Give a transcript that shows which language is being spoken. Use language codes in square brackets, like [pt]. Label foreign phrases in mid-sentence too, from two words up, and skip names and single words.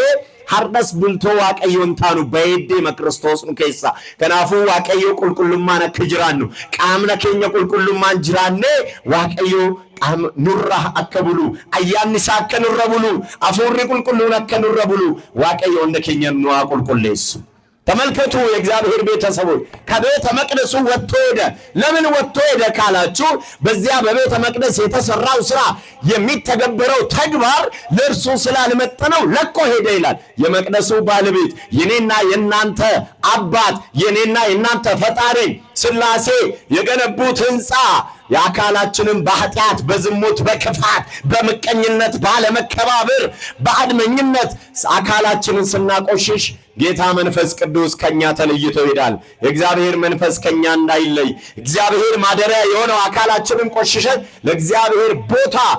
[om] har'as bultoo waaqayyoon taanu ba'ee deema Kiristoos nu keessa kanaafuu waaqayyoo qulqullummaan akka jiraannu qaamna keenya qulqullummaan jiraanne waaqayyoo nurra akka bulu ayyaanni isaa akka nurra bulu afuurri qulqulluun akka nurra bulu waaqayyoo hunda keenya nu haa qulqulleessu [am] ተመልከቱ የእግዚአብሔር ቤተሰቦች ከቤተ መቅደሱ ወጥቶ ሄደ ለምን ወጥቶ ሄደ ካላችሁ በዚያ በቤተ መቅደስ የተሰራው ስራ የሚተገበረው ተግባር ለእርሱ ስላልመጠነው ለቆ ሄደ ይላል የመቅደሱ ባለቤት የኔና የናንተ አባት የኔና የናንተ ፈጣሪ ስላሴ የገነቡት ህንጻ የአካላችንን በኃጢአት በዝሙት በክፋት በመቀኝነት ባለመከባበር በአድመኝነት አካላችንን ስናቆሽሽ ጌታ መንፈስ ቅዱስ ከኛ ተለይቶ ይሄዳል የእግዚአብሔር መንፈስ ከኛ እንዳይለይ እግዚአብሔር ማደሪያ የሆነው አካላችንን ቆሽሸን ለእግዚአብሔር ቦታ